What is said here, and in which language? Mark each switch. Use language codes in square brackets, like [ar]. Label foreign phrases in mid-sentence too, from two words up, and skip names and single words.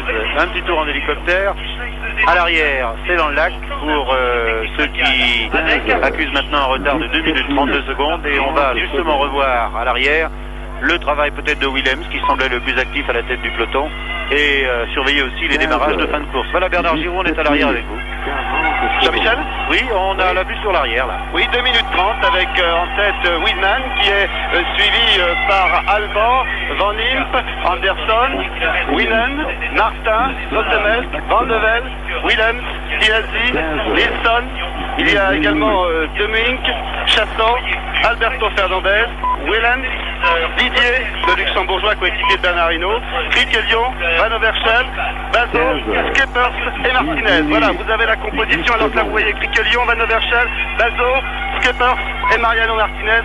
[fr] Un petit tour en hélicoptère. À l'arrière, c'est dans le lac pour ceux qui accusent maintenant un retard de 2 minutes 32 secondes et on va justement revoir à l'arrière le travail peut-être de Willems qui semblait le plus actif à la tête du peloton et surveiller aussi les démarrages de fin de course. Voilà Bernard Giraud, on est à l'arrière avec vous. Jean-Michel ? Oui, on a la vue sur l'arrière là. Oui, 2 minutes 30 avec en tête Widman qui est suivi par Alban, Van Imp, Anderson, Whelan, Martin, Lotemel, Van de Velde, Willems, Dinazzi, Nilsson. Il y a également Demink, Chasson, Alberto Fernandez, Whelan, Didier, le luxembourgeois coéquipier de Bernard Hinault, Criquelion, Van Overschel, Bazo, Skeppers et Martinez. Voilà, vous avez la composition. Alors que là vous voyez Criquelion, Van Overschel, Bazo, Skeppers et Mariano Martinez.